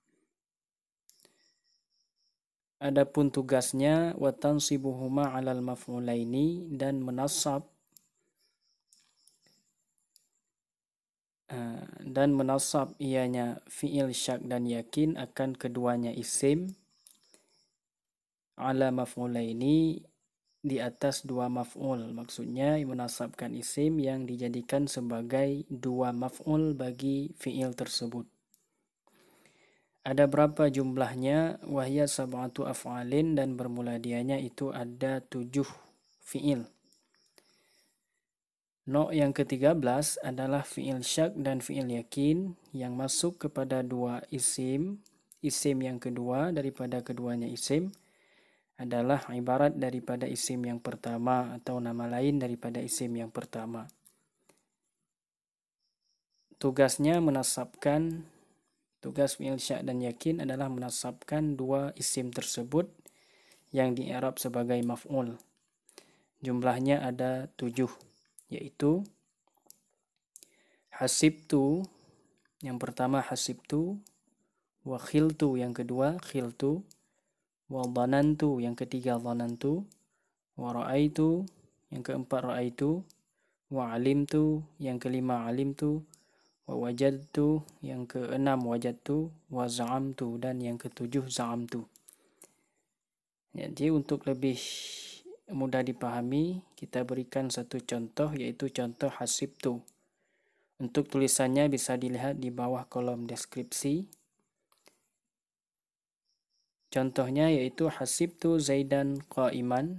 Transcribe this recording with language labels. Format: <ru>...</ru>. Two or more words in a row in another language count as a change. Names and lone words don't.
<id>Adapun tugasnya</id> <ar>وتنصبهما على المفعولين,</ar> <id>dan menasab ianya fiil syak dan yakin akan keduanya isim,</id> <ar>على مفعولين,</ar> <id>di atas dua maf'ul. Maksudnya menasabkan isim yang dijadikan sebagai dua maf'ul bagi fi'il tersebut. Ada berapa jumlahnya?</id> <ar>وهي سبعة أفعال,</ar> <id>dan bermula dianya itu ada 7 fi'il. No yang ke-13 adalah fi'il syak dan fi'il yakin yang masuk kepada dua isim. Isim yang kedua daripada keduanya isim adalah ibarat daripada isim yang pertama atau nama lain daripada isim yang pertama. Tugas fi'il syak dan yakin adalah menasabkan dua isim tersebut yang di-i'rab sebagai maf'ul. Jumlahnya ada 7, yaitu hasibtu, yang pertama hasibtu,</id> <ar>وخلت,</ar> <id>yang kedua khiltu,</id> <ar>وظننت,</ar> <id>yang ketiga dhanantu,</id> <ar>ورأيت,</ar> <id>yang keempat ra'aitu,</id> <ar>وعلمت,</ar> <id>yang kelima alimtu,</id> <ar>ووجدت,</ar> <id>yang keenam wajadtu,</id> <ar>وزعمت,</ar> <id>dan yang ketujuh za'amtu. Jadi untuk lebih mudah dipahami, kita berikan satu contoh, yaitu contoh hasibtu. Untuk tulisannya bisa dilihat di bawah kolom deskripsi. Contohnya yaitu</id> <ar>حسبت زيدا قائما.</ar>